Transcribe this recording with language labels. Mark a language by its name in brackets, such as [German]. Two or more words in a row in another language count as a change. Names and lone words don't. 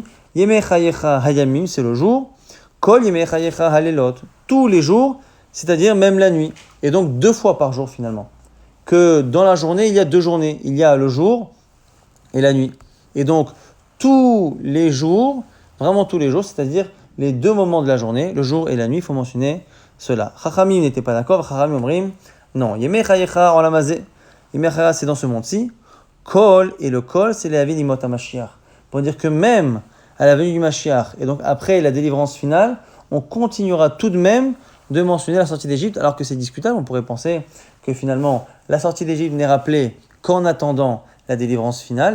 [Hebrew] ימי חייך הימים, [French] c'est le jour. [Hebrew] כל ימי חייך הלילות, [French] tous les jours, c'est-à-dire même la nuit. Et donc 2 fois par jour finalement. Que dans la journée, il y a 2 journées. Il y a le jour et la nuit. Et donc tous les jours, vraiment tous les jours, c'est-à-dire les 2 moments de la journée, le jour et la nuit, il faut mentionner cela. Chachamim n'était pas d'accord. [Hebrew] חכמים אומרים, non. ימי חייך העולם הזה. ימי חייך, [French] c'est dans ce monde-ci. Kol, et le kol, c'est les [Hebrew] להביא לימות המשיח. [French] Pour dire que même à la venue du Mashiach, et donc après la délivrance finale, on continuera tout de même de mentionner la sortie d'Égypte, alors que c'est discutable. On pourrait penser que finalement, la sortie d'Égypte n'est rappelée qu'en attendant la délivrance finale.